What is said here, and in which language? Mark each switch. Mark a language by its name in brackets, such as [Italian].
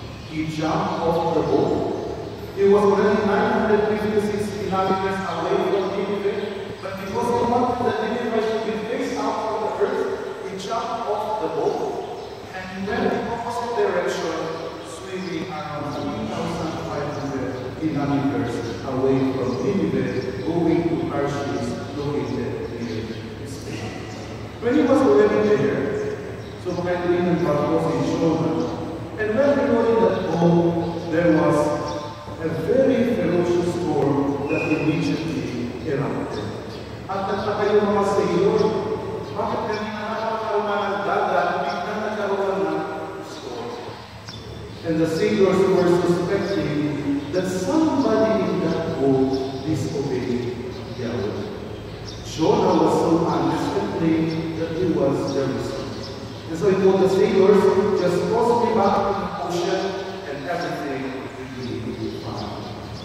[English] He jumped off the boat. He was already 956 kilometers away from Nineveh, but because he wanted the Ninevites to be phased out from the earth, he jumped off the boat and he went in opposite direction, swimming around 3,500 kilometers away from Nineveh, going to Tarshish, located near Spain. When he was already there, so kindly and God was in Jonah, and when we were in that boat, there was a very ferocious storm that immediately erupted. [Filipino] At nagtaka yung mga sailor, bakit kanina nakakaroon ng dagat, biglang nagkaroon ng storm? [English] And the sailors were suspecting that somebody in that boat disobeyed Yahweh. Jonah was so honest and claimed that he was the reason. And so he told the sailors, just toss me back to the ocean and everything will be fine.